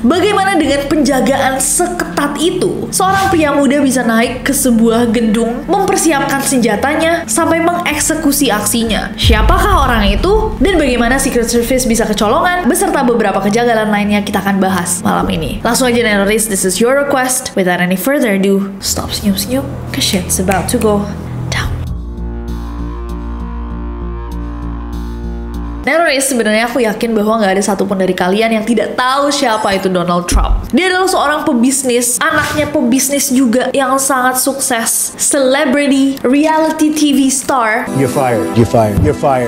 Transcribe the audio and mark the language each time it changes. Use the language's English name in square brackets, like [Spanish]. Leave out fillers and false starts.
[Indonesian] Bagaimana dengan penjagaan seketat itu? Seorang pria muda bisa naik ke sebuah gedung, mempersiapkan senjatanya, sampai mengeksekusi aksinya. Siapakah orang itu? Dan bagaimana Secret Service bisa kecolongan? Beserta beberapa kejanggalan lainnya kita akan bahas malam ini. Langsung aja [English] Neroris, this is your request. Without any further ado, stop [Indonesian] senyum-senyum, [English] cause shit's about to go down. [Indonesian] Neroris, sebenarnya aku yakin bahwa nggak ada satupun dari kalian yang tidak tahu siapa itu Donald Trump. Dia adalah seorang pebisnis, anaknya pebisnis juga yang sangat sukses, [English] celebrity, reality TV star. You're fired. You're fired. You're fired.